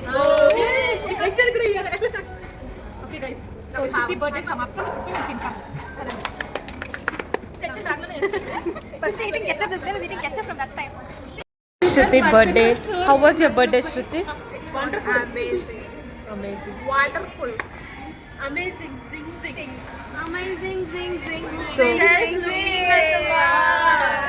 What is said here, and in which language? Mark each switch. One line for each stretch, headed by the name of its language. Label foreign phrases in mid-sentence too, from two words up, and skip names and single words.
English: Okay guys, so happy birthday సమాప్తం. First eating ketchup, this guy was eating ketchup from that time. Shruti birthday. How was your birthday, Shruti? Wonderful. Amazing. Amazing. Wonderful. Amazing. Zing zing. Amazing. Zing zing. So- Zing zing.